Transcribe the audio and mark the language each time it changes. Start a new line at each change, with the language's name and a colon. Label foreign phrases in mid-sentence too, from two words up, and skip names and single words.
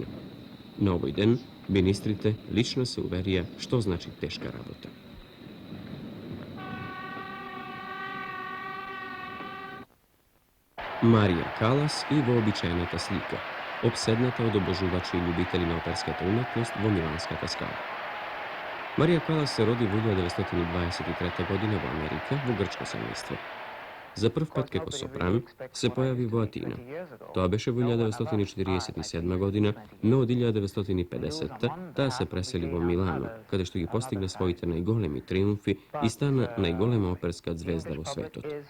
Macedonian: На овој ден, министрите лично се уверија што значи тешка работа. Марија Калас и вообичаената слика, обседната од обожувачи и љубители на оперската уметност во Миланската скала. Марија Калас се роди 1923. године у Америка, у грчко семејство. За прв пат како сопран се појави у Атина. То беше 1947. година, но од 1950. та се пресели у Милано, када што их постигне својите најголеми триумфи и стана најголема оперска звезда у свету.